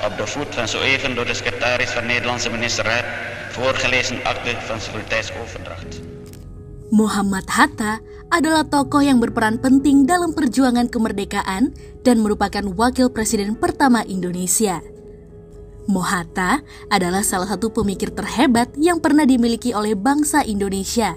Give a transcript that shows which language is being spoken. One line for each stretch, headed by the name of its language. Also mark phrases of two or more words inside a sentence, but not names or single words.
Dutch: gevoerd en zo even door de secretaris van Nederlandse Ministerraad voorgelezen akte van sekuriteitsoverdracht.
Indonesian: Muhammad Hatta adalah tokoh yang berperan penting dalam perjuangan kemerdekaan dan merupakan wakil presiden pertama Indonesia. Hatta adalah salah satu pemikir terhebat yang pernah dimiliki oleh bangsa Indonesia.